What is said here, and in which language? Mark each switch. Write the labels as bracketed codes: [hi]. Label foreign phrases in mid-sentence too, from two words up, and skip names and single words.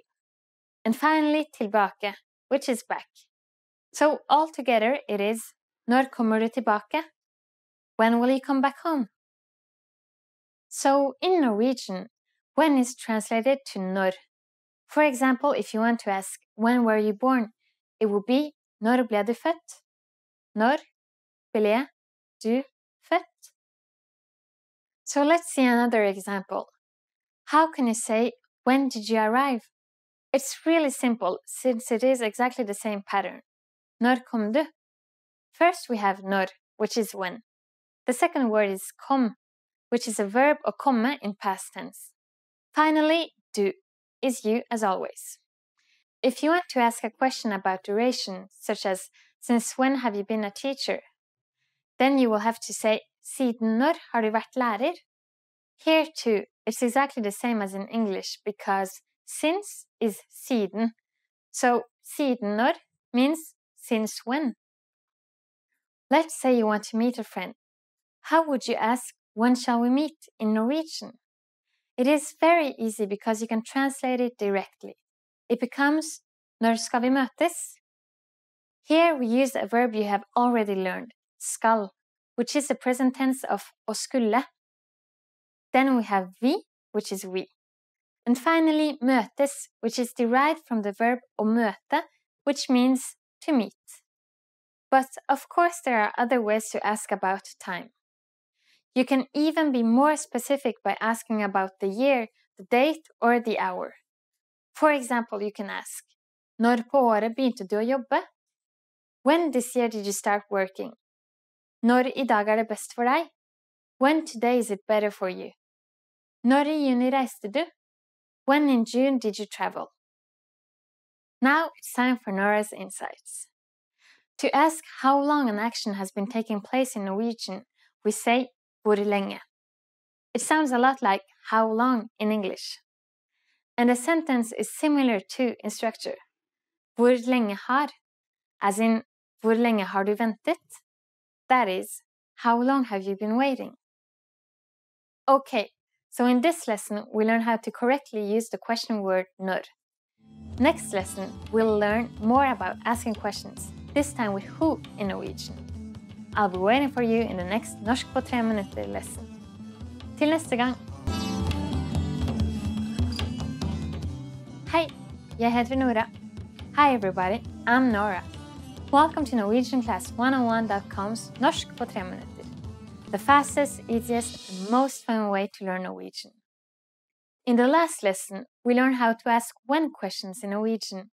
[en] And finally tilbake, which is back. So altogether it is [no] Når kommer du tilbake? [en] When will you come back home? So in Norwegian, when is translated to når. For example, if you want to ask when were you born, it would be [no] Når ble du født? Når ble du født? [en] So let's see another example. How can you say when did you arrive? It's really simple since it is exactly the same pattern. [no] Når kom du? [en] First we have når, which is when. The second word is kom, which is a verb or komme in past tense. Finally, du is you as always. If you want to ask a question about duration, such as since when have you been a teacher? Then you will have to say [no] siden når har du vært lærer? [en] Here too, it's exactly the same as in English because since is siden. So [no] siden når [en] means since when. Let's say you want to meet a friend. How would you ask when shall we meet in Norwegian? It is very easy because you can translate it directly. It becomes [no] når skal vi møtes? [en] Here we use a verb you have already learned, skal, which is the present tense of [no] å skulle. [en] Then we have vi, which is we. And finally møtes, which is derived from the verb [no] å møte, [en] which means to meet. But of course there are other ways to ask about time. You can even be more specific by asking about the year, the date, or the hour. For example, you can ask, [no] Når på året begynte du å jobbe? [en] When this year did you start working? [no] Når I dag det best for deg? [en] When today is it better for you? [no] Når I juni reiste du? [en] When in June did you travel? Now it's time for Nora's insights. To ask how long an action has been taking place in Norwegian, we say [no] hvor lenge. [en] It sounds a lot like how long in English. And the sentence is similar too in structure. [no] Hvor lenge har, [en] as in [no] hvor lenge har du ventet? [en] That is, how long have you been waiting? Okay, so in this lesson we learn how to correctly use the question word når. Next lesson we'll learn more about asking questions, this time with who in Norwegian. I'll be waiting for you in the next Norsk på 3 minutter lesson. [no] Til neste gang! Hei, jeg heter Nora. [en] Hi everybody, I'm Nora. Welcome to NorwegianClass101.com's Norsk på 3 minutter. The fastest, easiest, and most fun way to learn Norwegian. In the last lesson, we learned how to ask when questions in Norwegian.